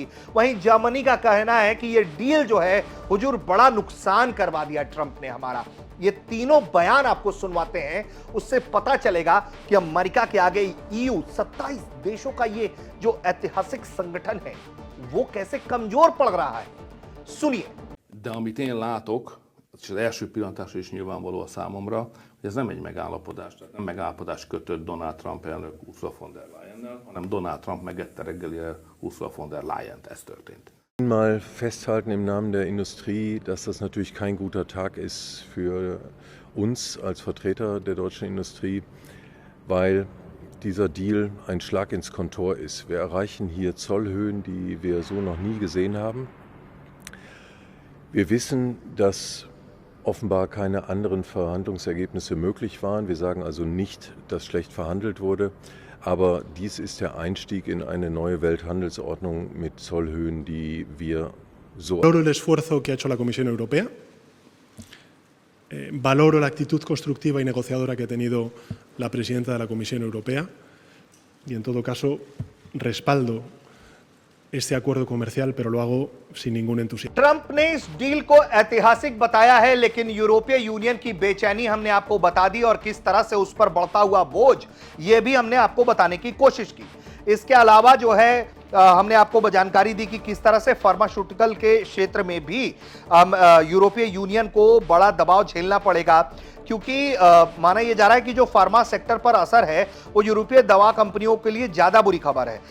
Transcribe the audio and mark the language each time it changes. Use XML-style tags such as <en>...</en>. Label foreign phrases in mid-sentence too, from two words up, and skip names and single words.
<hi>वहीं जर्मनी का कहना है कि यह डील जो है हुजूर बड़ा नुकसान करवा दिया ट्रंप ने हमारा। ये तीनों बयान आपको सुनवाते हैं, उससे पता चलेगा कि अमेरिका के आगे ईयू 27 देशों का ये जो ऐतिहासिक संगठन है वो कैसे कमजोर पड़ रहा है। सुनिए।</hi> <hu>De amit én látok, és az első pillantásra is nyilvánvaló a számomra, hogy ez nem egy megállapodás, tehát nem megállapodás kötött Donald Trump elnök Ursula von der Leyennel, hanem Donald Trump megette reggelivel Ursula von der Leyent. Ez történt.</hu> <de>Mal festhalten im Namen der Industrie, dass das natürlich kein guter Tag ist für uns als Vertreter der deutschen Industrie, weil dieser Deal ein Schlag ins Kontor ist. Wir erreichen hier Zollhöhen, die wir so noch nie gesehen haben. Wir wissen, dass offenbar keine anderen Verhandlungsergebnisse möglich waren. Wir sagen also nicht, dass schlecht verhandelt wurde, Aber dies ist der Einstieg in eine neue Welthandelsordnung mit Zollhöhen, die wir so.</de> <es>Valoro el esfuerzo que ha hecho la Comisión Europea. Valoro la actitud constructiva y negociadora que ha tenido la presidenta de la Comisión Europea y, en todo caso, respaldo este acuerdo comercial, pero lo hago sin ningún entusiasmo.</es> <hi>ट्रंप ने इस डील को ऐतिहासिक बताया है, लेकिन यूरोपीय यूनियन की बेचैनी हमने आपको बता दी और किस तरह से उस पर बढ़ता हुआ बोझ, यह भी हमने आपको बताने की कोशिश की। इसके अलावा जो है हमने आपको जानकारी दी कि किस तरह से फार्मास्यूटिकल के क्षेत्र में भी यूरोपीय यूनियन को बड़ा दबाव झेलना पड़ेगा, क्योंकि माना यह जा रहा है कि जो</hi> <en>pharma sector</en> <hi>पर असर है वो यूरोपीय दवा कंपनियों के लिए ज्यादा बुरी खबर है।</hi>